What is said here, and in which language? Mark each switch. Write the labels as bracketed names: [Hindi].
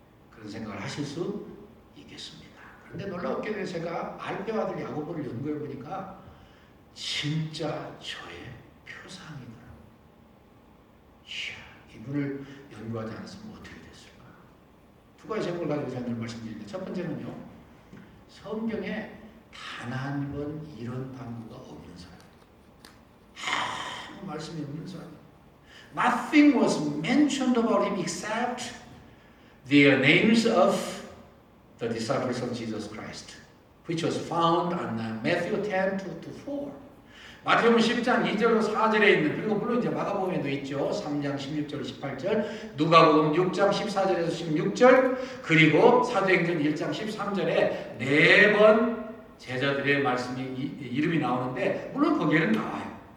[Korean] 그런 생각을 하실 수 있겠습니다. 그런데 놀랍게도 제가 알페오 아들 야고보를 연구해 보니까 진짜 저의 표상이더라고요. 이야, 이분을 연구하지 않았으면 어떻게 됐을까? 두 가지 제목을 가지고 제가 늘 말씀드리는데 첫 번째는요. 성경에 단 한 번 이런 단어가 없는 사람. 아무 말씀이 없는 사람. [English] Nothing was mentioned about him except the names of the disciples of Jesus Christ, which was found on Matthew 10:2-4. [Korean] 마태복음 10장 2절로 4절에 있는, 그리고 물론 이제 마가복음에도 있죠. 3장 16절 18절, 누가복음 6장 14절에서 16절, 그리고 사도행전 1장 13절에 4번 제자들의 말씀이 이름이 나오는데 물론 거기에는 나와요.